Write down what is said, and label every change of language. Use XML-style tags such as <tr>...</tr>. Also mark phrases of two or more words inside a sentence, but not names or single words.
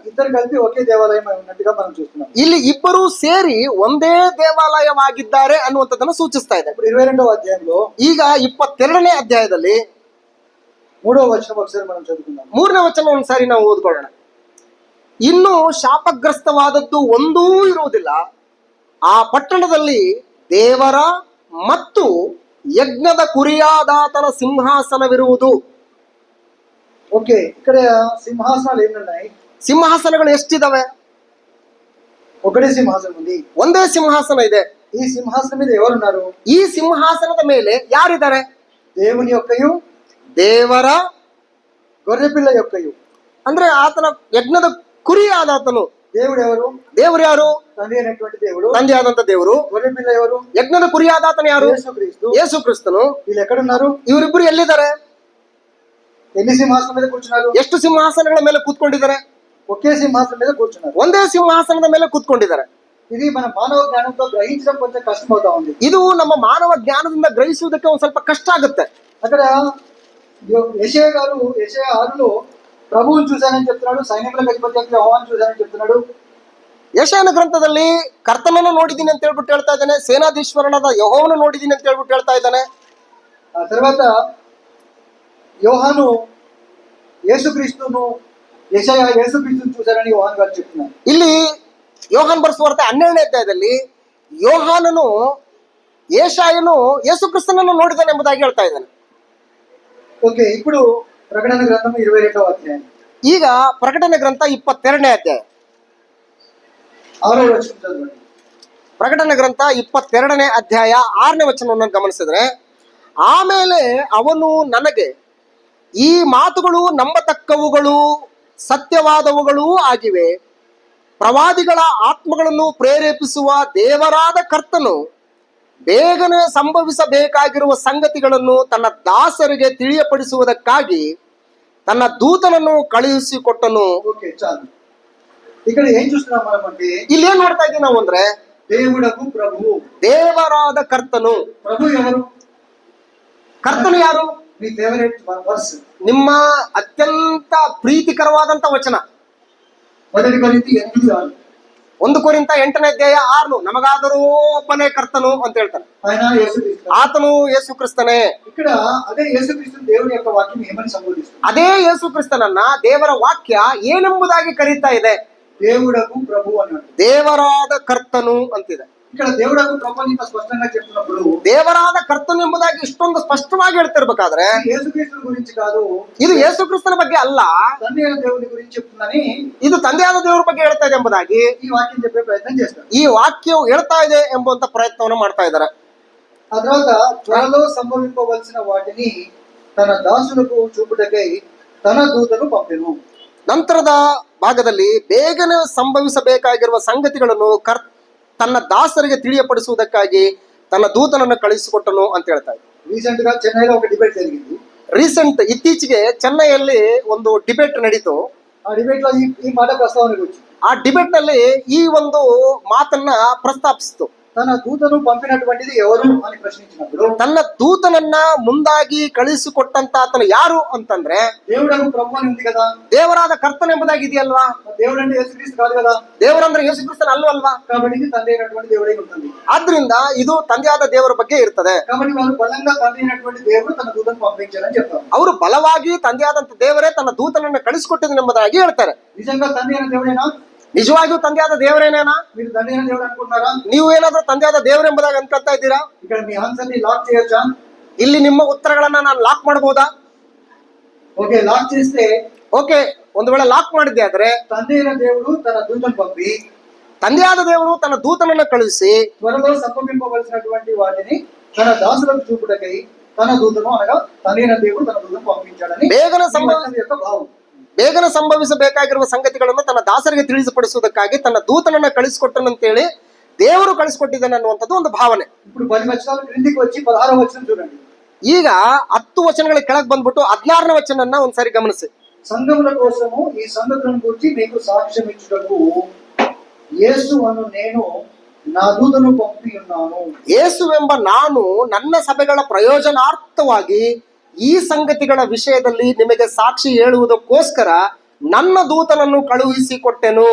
<te>ఇద్దరు కలిపి ఒకే దేవాలయం ఉన్నట్టుగా మనం చూస్తున్నాం.</te> <kn>ಇಲ್ಲಿ ಇಬ್ಬರು ಸೇರಿ ಒಂದೇ ದೇವಾಲಯವಾಗಿದ್ದಾರೆ ಅನ್ನುವಂಥದ್ದನ್ನು ಸೂಚಿಸ್ತಾ ಇದೆ.</kn> <te>ఇప్పుడు 22వ అధ్యాయంలో</te> <kn>ಈಗ 22ನೇ ಅಧ್ಯಾಯದಲ್ಲಿ</kn> <te>3వ వచనం ఒకసారి మనం చదువుకుందాం.</te> <kn>3ನೇ ವಚನ ಒಂದ್ಸಾರಿ ನಾವು ಓದ್ಕೊಳ್ಳೋಣ. ಇನ್ನು ಶಾಪಗ್ರಸ್ತವಾದದ್ದು ಒಂದೂ ಇರುವುದಿಲ್ಲ, ಆ ಪಟ್ಟಣದಲ್ಲಿ ದೇವರ ಮತ್ತು ಯಜ್ಞದ ಕುರಿಯಾದಾತನ ಸಿಂಹಾಸನವಿರುವುದು.</kn> <te>ఓకే, ఇక్కడ సింహాసనాలు ఏమున్నాయి?</te> <kn>ಸಿಂಹಾಸನಗಳು ಎಷ್ಟಿದಾವೆ?</kn> <te>ఒకటే సింహాసనం ఉంది.</te> <kn>ಒಂದೇ ಸಿಂಹಾಸನ ಇದೆ.</kn> <te>ఈ సింహాసనం మీద ఎవరున్నారు?</te> <kn>ಈ ಸಿಂಹಾಸನದ ಮೇಲೆ ಯಾರಿದ್ದಾರೆ?</kn> <te>దేవుని యొక్కయు</te> <kn>ದೇವರ,</kn> <te>గొర్రెపిల్ల యొక్కయు.</te> <kn>ಅಂದ್ರೆ ಆತನ ಯಜ್ಞದ ಕುರಿಯಾದಾತನು.</kn> <te>దేవుడు ఎవరు?</te> <kn>ದೇವರು ಯಾರು?</kn> <te>తండ్రి అయినటువంటి దేవుడు.</te> <kn>ತಂದೆಯಾದಂತ ದೇವರು.</kn> <te>గొర్రెపిల్ల ఎవరు?</te> <kn>ಯಜ್ಞದ ಕುರಿಯಾದಾತನು ಯಾರು?</kn> <te>యేసుక్రీస్తు.</te> <kn>ಯೇಸು ಕ್ರಿಸ್ತನು.</kn> <te>వీళ్ళు ఎక్కడున్నారు?</te> <kn>ಇವರಿಬ್ಬರು ಎಲ್ಲಿದ್ದಾರೆ?</kn> <te>ఎన్ని సింహాసనం మీద కూర్చున్నారు?</te> <kn>ಎಷ್ಟು ಸಿಂಹಾಸನಗಳ ಮೇಲೆ ಕೂತ್ಕೊಂಡಿದ್ದಾರೆ?</kn> <te>ఒకే సింహాసనం మీద కూర్చున్నారు.</te> <kn>ಒಂದೇ ಸಿಂಹಾಸನದ ಮೇಲೆ ಕೂತ್ಕೊಂಡಿದ್ದಾರೆ.</kn> <te>ఇది మన మానవ జ్ఞానంతో గ్రహించడం కొంచెం కష్టమవుతా ఉంది.</te> <kn>ಇದು ನಮ್ಮ ಮಾನವ ಜ್ಞಾನದಿಂದ ಗ್ರಹಿಸುವುದಕ್ಕೆ ಒಂದ್ ಸ್ವಲ್ಪ ಕಷ್ಟ ಆಗುತ್ತೆ.</kn> <te>అక్కడ యెషయా గారు యెషయా 6లో ప్రభువుని చూశానని చెప్తున్నాడు, సైన్యములకు అధిపతి యెహోవాను చూశానని చెప్తున్నాడు.</te> <kn>ಯೆಶಾಯನ ಗ್ರಂಥದಲ್ಲಿ ಕರ್ತನನ್ನು ನೋಡಿದ್ದೀನಿ ಅಂತ ಹೇಳ್ಬಿಟ್ಟು ಹೇಳ್ತಾ ಇದ್ದಾನೆ, ಸೇನಾಧೀಶ್ವರನಾದ ಯೆಹೋವನು ನೋಡಿದ್ದೀನಿ ಅಂತ ಹೇಳ್ಬಿಟ್ಟು ಹೇಳ್ತಾ ಇದ್ದಾನೆ.</kn> <te>ఆ తర్వాత యోహాను యేసుక్రీస్తును యెషయా యేసుక్రీస్తును చూశారని యోహాను గారు చెప్తున్నారు.</te> <kn>ಇಲ್ಲಿ ಯೋಹಾನ್ ಬರೆಸುವಾರ್ತೆ 12ನೇ ಅಧ್ಯಾಯದಲ್ಲಿ ಯೋಹಾನನು ಯೆಶಾಯನು ಯೇಸು ಕ್ರಿಸ್ತನನ್ನು ನೋಡಿದ್ದಾನೆ ಎಂಬುದಾಗಿ ಹೇಳ್ತಾ ಇದ್ದಾನೆ.</kn> <te>ఓకే, ఇప్పుడు ప్రకటన గ్రంథం 22వ అధ్యాయం.</te> <kn>ಈಗ ಪ್ರಕಟಣೆ ಗ್ರಂಥ 22ನೇ ಅಧ್ಯಾಯ</kn> <te>6వ వచనం చదవండి.</te> <kn>ಪ್ರಕಟಣೆ ಗ್ರಂಥ 22ನೇ ಅಧ್ಯಾಯ 6ನೇ ವಚನವನ್ನು ಗಮನಿಸಿದ್ರೆ, ಆಮೇಲೆ ಅವನು ನನಗೆ, ಈ ಮಾತುಗಳು ನಂಬತಕ್ಕವುಗಳು ಸತ್ಯವಾದವುಗಳೂ ಆಗಿವೆ, ಪ್ರವಾದಿಗಳ ಆತ್ಮಗಳನ್ನು ಪ್ರೇರೇಪಿಸುವ ದೇವರಾದ ಕರ್ತನು ಬೇಗನೆ ಸಂಭವಿಸಬೇಕಾಗಿರುವ ಸಂಗತಿಗಳನ್ನು ತನ್ನ ದಾಸರಿಗೆ ತಿಳಿಯಪಡಿಸುವುದಕ್ಕಾಗಿ ತನ್ನ ದೂತನನ್ನು ಕಳುಹಿಸಿಕೊಟ್ಟನು.</kn> <te>ఓకే, చాలు. ఇక్కడ ఏం చూస్తున్నాం మనం అంటే,</te> <kn>ಇಲ್ಲಿ ಏನ್ ನೋಡ್ತಾ ಇದ್ದೀವಿ ನಾವು ಅಂದ್ರೆ,</kn> <te>దేవుడకు ప్రభువు.</te> <kn>ದೇವರಾದ ಕರ್ತನು.</kn> <te>ప్రభు ఎవరు?</te> <kn>ಕರ್ತನು ಯಾರು?</kn> <te>మీ</te> <en>favorite verse</en> <kn>ನಿಮ್ಮ ಅತ್ಯಂತ ಪ್ರೀತಿಕರವಾದಂತ ವಚನ</kn> <te>1 కొరింథీ 8:6.</te> <kn>1 ಕೊರಿಂಥ 8ನೇ ಅಧ್ಯಾಯ 6. ನಮಗಾದರೂ ಒಬ್ಬನೇ ಕರ್ತನು ಅಂತ ಹೇಳ್ತಾನೆ.</kn> <te>ఆయన యేసుక్రీస్తు.</te> <kn>ಆತನು ಯೇಸು ಕ್ರಿಸ್ತನೇ.</kn> <te>ఇక్కడ అదే యేసుక్రీస్తు దేవుని యొక్క వాక్యం ఏమని సంబోధిస్తుంది?</te> <kn>ಅದೇ ಯೇಸು ಕ್ರಿಸ್ತನನ್ನ ದೇವರ ವಾಕ್ಯ ಏನೆಂಬುದಾಗಿ ಕರೀತಾ ಇದೆ?</kn> <te>దేవుడకు ప్రభు అన్నాడు.</te> <kn>ದೇವರಾದ ಕರ್ತನು ಅಂತಿದೆ.</kn> <te>ఇక్కడ దేవుడకు ప్రభు అని ఇంత స్పష్టంగా చెప్తున్నప్పుడు</te> <kn>ದೇವರಾದ ಕರ್ತನು ಎಂಬುದಾಗಿ ಇಷ್ಟೊಂದು ಸ್ಪಷ್ಟವಾಗಿ ಹೇಳ್ತಿರ್ಬೇಕಾದ್ರೆ,</kn> <te>యేసుక్రీస్తు గురించి కాదు,</te> <kn>ಇದು ಯೇಸು ಕ್ರಿಸ್ತನ ಬಗ್ಗೆ ಅಲ್ಲ,</kn> <te>తండ్రి అయిన దేవుని గురించి చెప్తుందని</te> <kn>ಇದು ತಂದೆಯಾದ ದೇವರ ಬಗ್ಗೆ ಹೇಳ್ತಾ ಇದೆ ಎಂಬುದಾಗಿ</kn> <te>ఈ వాక్యం చెప్పే ప్రయత్నం చేస్తారు.</te> <kn>ಈ ವಾಕ್ಯವು ಹೇಳ್ತಾ ಇದೆ ಎಂಬುವಂತ ಪ್ರಯತ್ನವನ್ನು ಮಾಡ್ತಾ ಇದ್ದಾರೆ.</kn> <te>ఆ తర్వాత త్వరలో సంభవింపవలసిన వాటిని తన దాసులకు చూపుటకై తన దూతను పంపెను.</te> <kn>ನಂತರದ ಭಾಗದಲ್ಲಿ ಬೇಗನೆ ಸಂಭವಿಸಬೇಕಾಗಿರುವ ಸಂಗತಿಗಳನ್ನು ತನ್ನ ದಾಸರಿಗೆ ತಿಳಿಯಪಡಿಸುವುದಕ್ಕಾಗಿ ತನ್ನ ದೂತನನ್ನು ಕಳುಹಿಸಿಕೊಟ್ಟನು ಅಂತ ಹೇಳ್ತಾ ಇದ್ದಾರೆ.</kn> <te>రీసెంట్ గా చెన్నైలో ఒక డిబేట్ జరిగింది.</te> <kn>ಇತ್ತೀಚೆಗೆ ಚೆನ್ನೈಯಲ್ಲಿ ಒಂದು ಡಿಬೇಟ್ ನಡೀತು.</kn> <te>ఆ డిబేట్ లో ఈ మాట ప్రస్తావనకు వచ్చింది.</te> <kn>ಆ ಡಿಬೇಟ್ ನಲ್ಲಿ ಈ ಒಂದು ಮಾತನ್ನ ಪ್ರಸ್ತಾಪಿಸಿತು.</kn> <te>తన దూతను పంపినటువంటిది ఎవరు అని ప్రశ్నించినప్పుడు,</te> <kn>ತನ್ನ ದೂತನನ್ನ ಮುಂದಾಗಿ ಕಳುಹಿಸಿಕೊಟ್ಟಂತ ಆತನು ಯಾರು ಅಂತಂದ್ರೆ,</kn> <te>దేవుడకు ప్రభు అని ఉంది కదా,</te> <kn>ದೇವರಾದ ಕರ್ತನ ಎಂಬುದಾಗಿ ಇದೆಯಲ್ವಾ?</kn> <te>దేవుడు అంటే యేసుక్రీస్తు కాదు కదా,</te> <kn>ದೇವರಂದ್ರೆ ಯೇಸು ಕ್ರಿಸ್ತನ ಅಲ್ವಲ್ವಾ?</kn> <te>కాబట్టి ఇది తండ్రి అయినటువంటి దేవుడై ఉంటుంది.</te> <kn>ಆದ್ರಿಂದ ಇದು ತಂದೆಯಾದ ದೇವರ ಬಗ್ಗೆ ಇರ್ತದೆ.</kn> <te>కాబట్టి వాళ్ళు బలంగా తండ్రి అయినటువంటి దేవుడు తన దూతను పంపించారని చెప్తారు.</te> <kn>ಅವರು ಬಲವಾಗಿ ತಂದೆಯಾದಂತ ದೇವರೇ ತನ್ನ ದೂತನನ್ನು ಕಳಿಸಿಕೊಟ್ಟಿದ್ದಾನೆ ಎಂಬುದಾಗಿ ಹೇಳ್ತಾರೆ.</kn> <te>నిజంగా తండ్రి అయిన దేవుడేనా?</te> <kn>ನಿಜವಾಗಿಯೂ ತಂದೆಯಾದ ದೇವರೇನೇನಾ?</kn> <te>మీరు తండ్రి అయిన దేవుడు అనుకుంటున్నారా?</te> <kn>ನೀವು ಏನಾದ್ರೂ ತಂದೆಯಾದ ದೇವರು ಎಂಬುದಾಗಿ ಅನ್ಕೊಳ್ತಾ ಇದ್ದೀರಾ?</kn> <te>ఇక్కడ మీ ఆన్సర్ ని లాక్ చేయొచ్చా?</te> <kn>ಇಲ್ಲಿ ನಿಮ್ಮ ಉತ್ತರಗಳನ್ನ ನಾನು ಲಾಕ್ ಮಾಡಬಹುದಾ?</kn> <te>ఓకే, లాక్ చేస్తే</te> <kn>ಓಕೆ, ಒಂದು ವೇಳೆ ಲಾಕ್ ಮಾಡಿದ್ದೆ ಆದ್ರೆ,</kn> <te>తండ్రి అయిన దేవుడు తన దూతను పంపి</te> <kn>ತಂದೆಯಾದ ದೇವರು ತನ್ನ ದೂತನನ್ನು ಕಳುಹಿಸಿ</kn> <te>త్వరలో సంభవింపవలసినటువంటి వాటిని తన దాసులకు చూపుటకై తన దూతను, అనగా తండ్రి అయిన దేవుడు తన దూతను పంపించాడని యొక్క భావం.</te> <kn>ಬೇಗನೆ ಸಂಭವಿಸಬೇಕಾಗಿರುವ ಸಂಗತಿಗಳನ್ನು ತನ್ನ ದಾಸರಿಗೆ ತಿಳಿಸಿಪಡಿಸುವುದಕ್ಕಾಗಿ ತನ್ನ ದೂತನನ್ನ ಕಳಿಸಿಕೊಟ್ಟನಂತೇಳಿ ದೇವರು ಕಳಿಸಿಕೊಟ್ಟಿದ್ದಾನೆ ಅನ್ನುವಂಥದ್ದು ಒಂದು ಭಾವನೆ.</kn> <te>ఇప్పుడు 10 వచనాలు క్రిందికి వచ్చి 16వ వచనం చూడండి.</te> <kn>ಈಗ 10 ವಚನಗಳ ಕೆಳಗೆ ಬಂದ್ಬಿಟ್ಟು 16ನೇ ವಚನನ್ನ ಒಂದ್ಸಾರಿ ಗಮನಿಸಿ.</kn> <te>సంఘముల కోసము ఈ సంగతులను గురించి మీకు సాక్ష్యం ఇచ్చుటకు యేసు అను నేను నా దూతను పంపి ఉన్నాను.</te> <kn>ಯೇಸುವೆಂಬ ನಾನು ನನ್ನ ಸಭೆಗಳ ಪ್ರಯೋಜನಾರ್ಥವಾಗಿ ಈ ಸಂಗತಿಗಳ ವಿಷಯದಲ್ಲಿ ನಿಮಗೆ ಸಾಕ್ಷಿ ಹೇಳುವುದಕ್ಕೋಸ್ಕರ ನನ್ನ ದೂತನನ್ನು ಕಳುಹಿಸಿಕೊಟ್ಟೆನು.</kn>